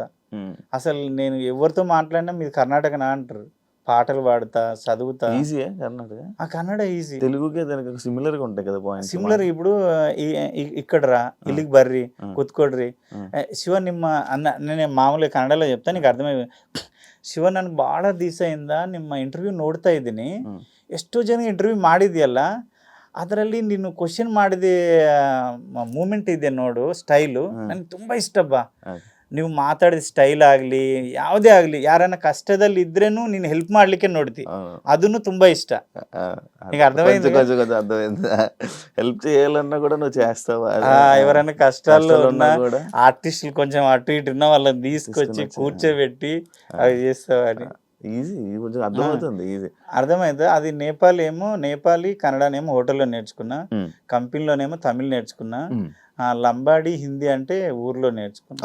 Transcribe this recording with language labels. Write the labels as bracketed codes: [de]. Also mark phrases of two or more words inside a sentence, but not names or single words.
[te] అసలు నేను ఎవరితో మాట్లాడినా మీరు కర్ణాటకనా అంటారు. పాటలు పాడుతా, చదువుతా. ఈజీ కర్ణాటక? ఆ కన్నడ ఈజీ, తెలుగుకే దానికి సిమిలర్గా ఉంటాయి కదా పాయింట్స్. సిమిలర్. ఇప్పుడు ఇక్కడ రా [kn] ಇಲ್ಲಿಕೆ ಬರ್ರಿ ಕುತ್ಕೊಡ್ರಿ ಶಿವ ನಿಮ್ಮ ಅಣ್ಣ, [te] నేను మామూలుగా కన్నడలో చెప్తా నీకు అర్థమై. [kn] ಶಿವ ನನಗೆ ಭಾಳ ದಿವಸದಿಂದ ನಿಮ್ಮ ಇಂಟರ್ವ್ಯೂ ನೋಡ್ತಾ ಇದ್ದೀನಿ, ಎಷ್ಟೋ ಜನ ಇಂಟರ್ವ್ಯೂ ಮಾಡಿದೆಯಲ್ಲ, ಅದರಲ್ಲಿ ನೀನು ಕ್ವಶನ್ ಮಾಡಿದ ಮೂಮೆಂಟ್ ಇದೆ ನೋಡು, ಸ್ಟೈಲು ನನಗೆ ತುಂಬ ಇಷ್ಟಪ್ಪ. ನೀವು ಮಾತಾಡಿದ ಸ್ಟೈಲ್ ಆಗಲಿ ಯಾವುದೇ ಆಗಲಿ, ಯಾರನ್ನ ಕಷ್ಟದಲ್ಲಿ ಇದ್ರೇನು ನೀನು ಹೆಲ್ಪ್ ಮಾಡ್ಲಿಕ್ಕೆ ನೋಡ್ತಿ, ಅದನ್ನು ತುಂಬಾ ಇಷ್ಟ. [te] నీకు అర్థమైంది? హెల్ప్ చేయాలన్నా కూడా నువ్వు చేస్తావా? ఎవరైనా కష్టాల్లో ఉన్న ఆర్టిస్టులు కొంచెం అటు ఇటు ఉన్న వాళ్ళని తీసుకొచ్చి కూర్చోబెట్టి అవి చేస్తావని. ఈజీ కొంచెం అర్థమవుతుంది ఈజీ. అర్థమైంది. అది నేపాలీ కన్నడనేమో హోటల్లో నేర్చుకున్నా, కంపెనీలోనేమో తమిళ్ నేర్చుకున్నా, లంబాడి హిందీ అంటే ఊర్లో నేర్చుకున్నా.